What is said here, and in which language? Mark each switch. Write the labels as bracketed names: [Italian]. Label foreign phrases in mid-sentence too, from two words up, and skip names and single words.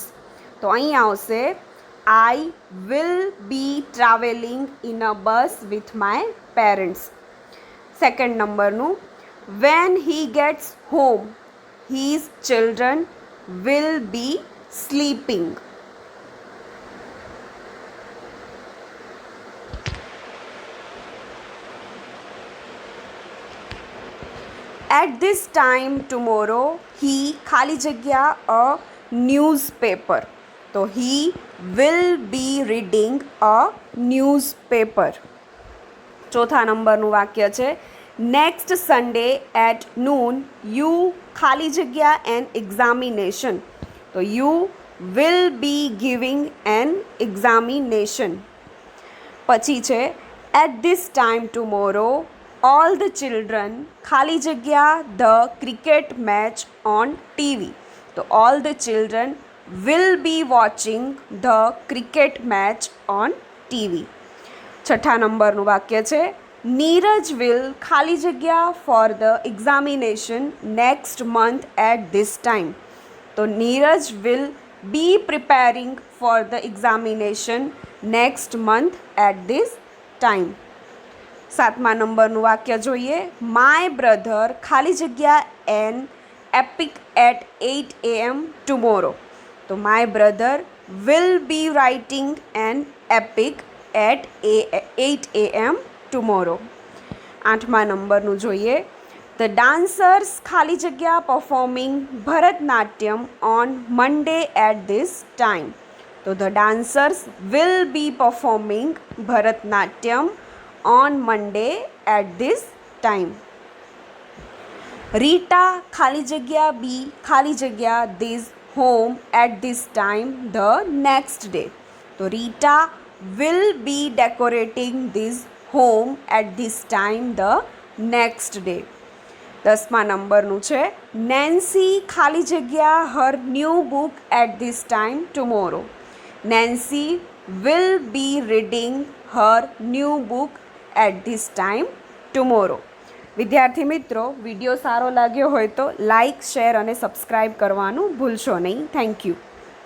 [Gujarati] તો અહીં આવશે [English] I will be travelling in a bus with my parents. સેકન્ડ નંબરનું when he gets home his children will be sleeping. At this time tomorrow he [Gujarati] ખાલી જગ્યા [English] a newspaper. તો he will be reading a newspaper. [Gujarati] ચોથા નંબરનું વાક્ય છે [English] next Sunday at noon you [Gujarati] ખાલી જગ્યા [English] an examination. તો you will be giving an examination. [Gujarati] પછી છે [English] at this time tomorrow all the children [Gujarati] ખાલી જગ્યા [English] the cricket match on TV. તો all the children will be watching the cricket match on TV. [Gujarati] છઠ્ઠા નંબરનું વાક્ય છે [English] નીરજ will [Gujarati] ખાલી જગ્યા [English] for the examination next month at this time. તો નીરજ will be preparing for the examination next month at this time. [Gujarati] સાતમા નંબરનું વાક્ય જોઈએ [English] my brother [Gujarati] ખાલી જગ્યા [English] એન epic at 8 a.m. tomorrow. તો my brother will be writing an epic at 8 a.m. tomorrow. [Gujarati] 8મા નંબરનું જોઈએ. [English] The dancers [Gujarati] ખાલી જગ્યા [English] performing ભરતનાટ્યમ on Monday at this time. તો the dancers will be performing ભરતનાટ્યમ on Monday at this time. Rita [Gujarati] ખાલી જગ્યા [English] B [Gujarati] ખાલી જગ્યા [English] this home at this time the next day. તો Rita will be decorating this home at this time the next day. [Gujarati] 10મા નંબરનું છે [English] Nancy [Gujarati] ખાલી જગ્યા [English] her new book at this time tomorrow. Nancy will be reading her new book at this time tomorrow. [Gujarati] વિદ્યાર્થી મિત્રો, વિડીયો સારો લાગ્યો હોય તો લાઇક, શેર અને સબસ્ક્રાઈબ કરવાનું ભૂલશો નહીં. [English] Thank you.